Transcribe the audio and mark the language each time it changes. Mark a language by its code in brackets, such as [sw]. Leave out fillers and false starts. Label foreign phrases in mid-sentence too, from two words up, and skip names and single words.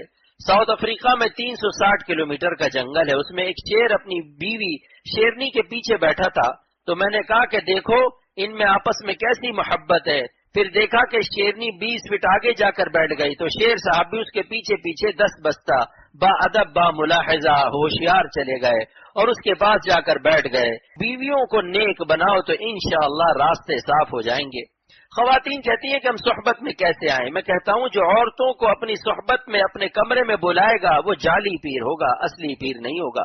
[ur] ساؤتھ افریقہ میں 360 کلومیٹر کا جنگل ہے، اس میں ایک شیر اپنی بیوی شیرنی کے پیچھے بیٹھا تھا. تو میں نے کہا کہ دیکھو ان میں آپس میں کیسی محبت ہے. پھر دیکھا کہ شیرنی 20 فٹ آگے جا کر بیٹھ گئی تو شیر صاحب بھی اس کے پیچھے پیچھے 10 بستہ با ادب با ملاحظہ ہوشیار چلے گئے اور اس کے پاس جا کر بیٹھ گئے. بیویوں کو نیک بناؤ تو انشاءاللہ راستے صاف ہو جائیں گے. خواتین کہتی ہیں کہ ہم صحبت میں کیسے آئیں. میں کہتا ہوں جو عورتوں کو اپنی صحبت میں اپنے کمرے میں بلائے گا وہ جعلی پیر ہوگا، اصلی پیر نہیں ہوگا.